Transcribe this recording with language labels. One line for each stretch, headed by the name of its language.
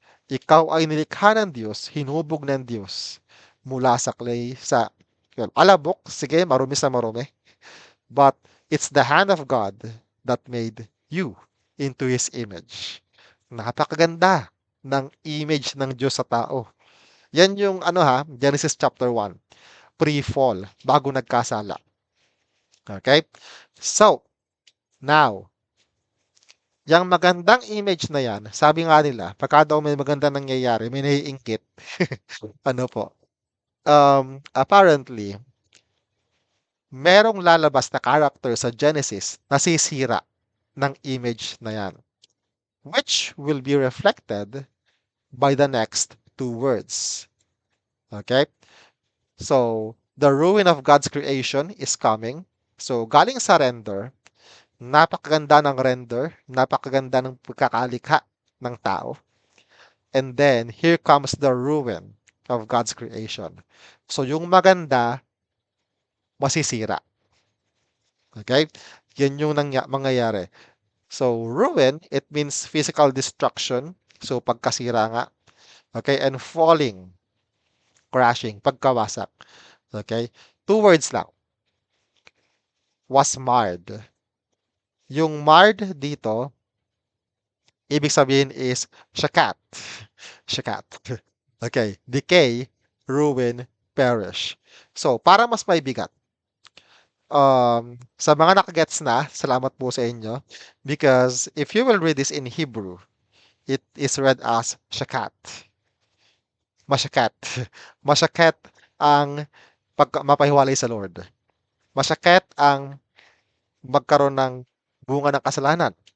Filipino: Ikaw ay nilikha ng Diyos, hinubog ng Diyos mula sa clay, alabok, sige, marumi sa marumi.
English: But it's the hand of God that made you into His image.
Filipino: Napakaganda ng image ng Diyos sa tao. Yan yung Genesis chapter 1, pre-fall, bago nagkasala. Okay? So, now, yung magandang image na yan, sabi nga nila, pagka daw may maganda nangyayari, may naiingkit. Ano po?
English: Apparently,
Filipino: merong lalabas na character sa Genesis na sisira ng image na yan,
English: which will be reflected by the next two words. Okay? So, the ruin of God's creation is coming.
Filipino: So, galing sa render, napakaganda ng render, napakaganda ng pagkakalikha ng tao.
English: And then, here comes the ruin of God's creation.
Filipino: So, yung maganda, masisira. Okay? Yan yung mangyayari.
English: So, ruin, it means physical destruction. So,
Filipino: pagkasira nga.
English: Okay? And falling, crashing,
Filipino: pagkawasak.
English: Okay? Two words lang. Was marred.
Filipino: Yung marred dito, ibig sabihin is shakat. Shakat. Okay.
English: Decay, ruin, perish.
Filipino: So, para mas maibigat, sa mga nakagets na, salamat po sa inyo.
English: Because if you will read this in Hebrew, it is read as shakat.
Filipino: Masyakat. Masyakat ang mapahiwalay sa Lord. Masyakat ang magkaroon ng bunga ng kasalanan.